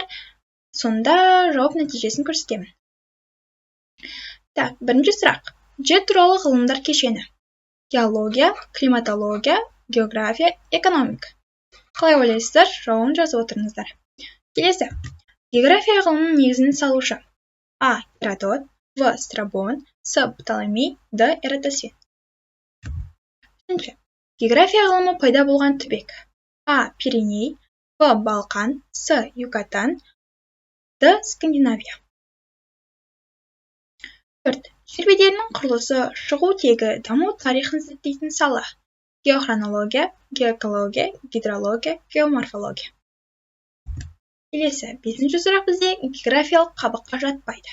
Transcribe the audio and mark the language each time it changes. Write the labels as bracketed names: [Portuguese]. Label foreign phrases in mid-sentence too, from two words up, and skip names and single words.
[Kazakh] Сонда жауап нәтижесін көрсетемін. Так, бірінші сұрақ. Жер туралы ғылымдар кешені. Геология, климатология, география, экономика. Қалай ойлайсыздар? Жауабын жазып отырыңыздар. Келесі, география ғылымының негізін салушы. А. Геродот, В. Страбон, С. Птолемей, Д. Эратосфен. География ғылымы пайда болған түбек. А. Пиреней, В. Балқан, С. Юкатан, Д. Скандинавия. Жер бедерінің құрылысы, шығу тегі, даму тарихын зерттейтін сала. Геохронология, геоэкология, гидрология, геоморфология. Келесі, 5-ші сұрақ бізде географиялық қабыққа жатпайды.